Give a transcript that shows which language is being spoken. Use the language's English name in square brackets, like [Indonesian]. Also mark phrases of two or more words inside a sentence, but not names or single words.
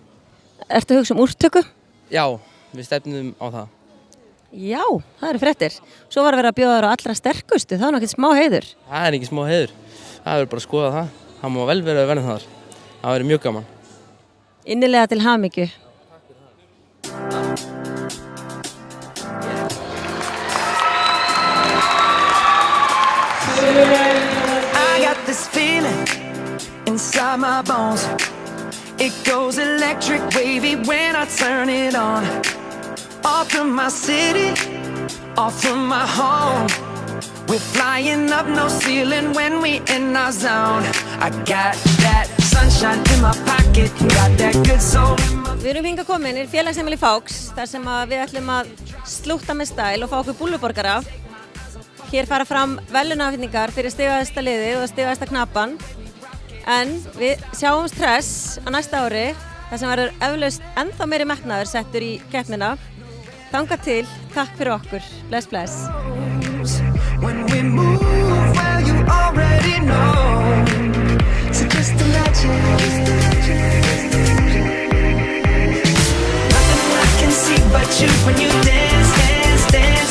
[Icelandic] Ertu að hugsa um úrtöku? Já, við stefnum á það. Já, það eru fréttir. Svo var að vera að bjóða þér á allra sterkustu, það er nokkið smá heiður. Það er ekki smá heiður. Það verður bara að skoða það. Það má vel vera að verða þar. Það verður mjög gaman. Innilega til hamingju. [English] I got this feeling inside my bones. It goes electric wavy when I turn it on. Off from my city, off from my home. We're flying up no ceiling when we in our zone. I got that sunshine in my pocket, got that good soul in my... [Icelandic] Við erum hingað komin í félagsheimili Fáks, þar sem við ætlum að slútta með stæl og fá okkur búlluborgara. Hér fara fram verðlaunaafhendingar fyrir stigahæsta liðið og stigahæsta knappan. En við sjáum stress á næsta ári, þar sem verður eflaust ennþá meiri metnaður settur í keppnina. Þangað til, takk fyrir okkur. Bless, bless. [English] When we move, well, you already know. So just imagine. Nothing I can see but you when you dance, dance, dance.